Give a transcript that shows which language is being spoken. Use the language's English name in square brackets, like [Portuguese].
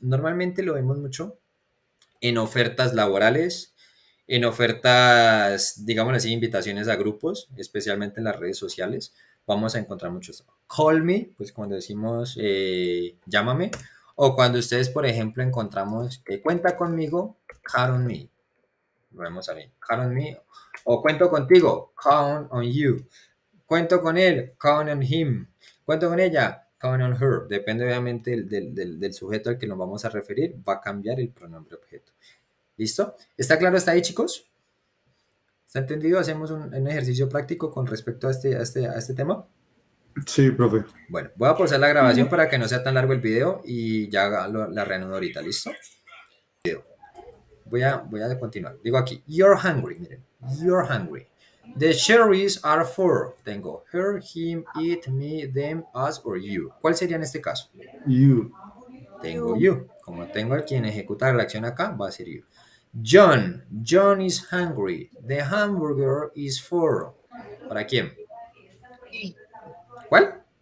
[Spanish] Normalmente lo vemos mucho en ofertas laborales, en ofertas, digamos así, invitaciones a grupos, especialmente en las redes sociales. Vamos a encontrar mucho esto. [English] Call me, [Spanish] pues cuando decimos llámame. O cuando ustedes, por ejemplo, encontramos cuenta conmigo, [English] count on me. [Spanish] Lo vemos a mí, [English] count on me. [Spanish] O cuento contigo, [English] count on you. [Spanish] Cuento con él, [English] count on him. [Spanish] Cuento con ella, [English] count on her. [Spanish] Depende obviamente del sujeto al que nos vamos a referir, va a cambiar el pronombre objeto. ¿Listo? ¿Está claro hasta ahí, chicos? ¿Está entendido? ¿Hacemos un ejercicio práctico con respecto a este tema? Sí, profe. Bueno, voy a pausar la grabación para que no sea tan largo el video y ya la reanudo ahorita, ¿listo? Voy a continuar. Digo aquí, [English] you're hungry, [Spanish] miren, [English] you're hungry. The cherries are for, [Spanish] tengo [English] her, him, it, me, them, us or you. [Spanish] ¿Cuál sería en este caso? [English] You. [Spanish] Tengo you. Como tengo a quien ejecuta la acción acá, va a ser you. [English] John is hungry. The hamburger is for. [Spanish] ¿Para quién? ¿Cuál?